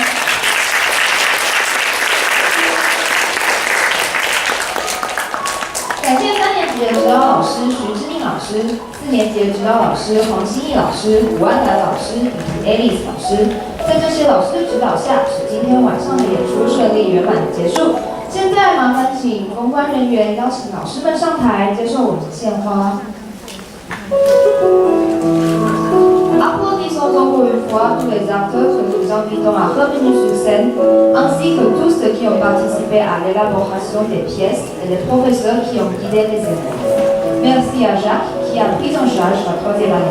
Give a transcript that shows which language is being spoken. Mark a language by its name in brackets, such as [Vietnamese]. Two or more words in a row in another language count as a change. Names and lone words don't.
[Chinese] 感谢3年级的指导老师徐志宁老师，4年级的指导老师黄心怡老师、吴安南老师以及 Alice 老师。在这些老师的指导下，使今天晚上的演出顺利圆满的结束。现在麻烦请公关人员邀请老师们上台接受我们的献花。 [French] Applaudissons encore une fois tous les acteurs que nous invitons à revenir sur scène, ainsi que tous ceux qui ont participé à l'élaboration des pièces et les professeurs qui ont guidé les élèves. Merci à Jacques qui a pris en charge la 3e année.